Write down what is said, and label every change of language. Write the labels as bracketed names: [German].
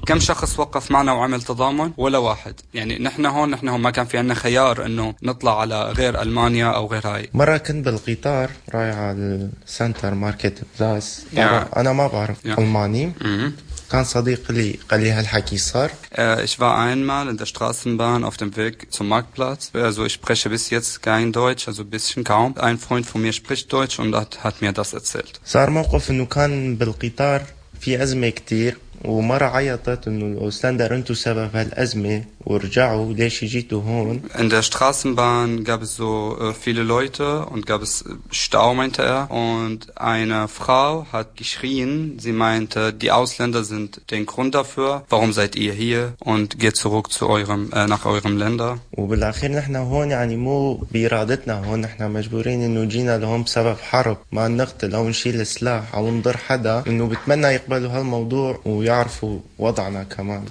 [Arabic] كم شخص وقف معنا وعمل تضامن؟ ولا واحد. يعني نحن هون، ما كان في عندنا خيار انه نطلع على غير المانيا او غير هاي. مره كنت بالقطار رايح على السنتر ماركت بلاس، انا ما بعرف الماني. كان صديق لي قال لي هالحكي صار. [German] Ich war einmal in der Straßenbahn auf dem Weg zum Marktplatz. Also ich spreche bis jetzt kein Deutsch, also bisschen kaum. Ein Freund von mir spricht Deutsch und hat mir das erzählt. [Arabic] صار موقف انه كان بالقطار في ازمه كثير، ومرة عيطت انه الاوستاندر انتو سبب هالازمة ورجعوا ليش جيتوا هون. [German] In der Straßenbahn gab es so viele Leute und gab es Stau, meinte er. Und eine Frau hat geschrien, sie meinte, die Ausländer sind den Grund dafür. Warum seid ihr hier? Und geht zurück zu eurem, nach eurem Länder. [Arabic] وبالاخير نحن هون يعني مو بارادتنا، هون نحن مجبورين انه جينا لهون بسبب حرب، ما نقتل او نشيل سلاح او نضر حدا، انه بتمنى يقبلوا هالموضوع ويعرفوا وضعنا كمان.